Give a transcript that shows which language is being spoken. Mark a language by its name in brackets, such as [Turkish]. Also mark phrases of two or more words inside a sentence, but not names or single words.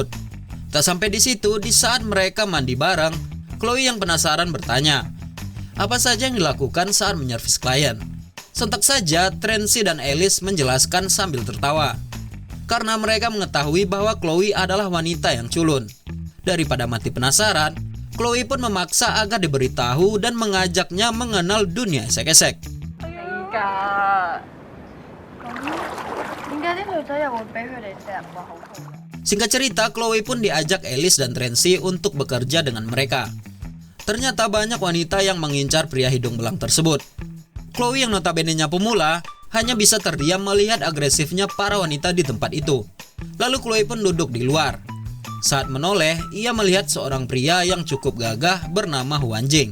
[Indonesian] Tak sampai di situ, di saat mereka mandi bareng, Chloe yang penasaran bertanya, apa saja yang dilakukan saat menyervis klien. Sontak saja Tracy dan Alice menjelaskan sambil tertawa. Karena mereka mengetahui bahwa Chloe adalah wanita yang culun. Daripada mati penasaran, Chloe pun memaksa agar diberitahu dan mengajaknya mengenal dunia esek-esek. [Cantonese] 㗎。點解啲女仔又會俾佢哋成日話好痛？ [Indonesian] Singkat cerita, Chloe pun diajak Alice dan Tracy untuk bekerja dengan mereka. Ternyata banyak wanita yang mengincar pria hidung belang tersebut. Chloe yang notabene-nya pemula hanya bisa terdiam melihat agresifnya para wanita di tempat itu. Lalu Chloe pun duduk di luar. Saat menoleh, ia melihat seorang pria yang cukup gagah bernama Huan Jing.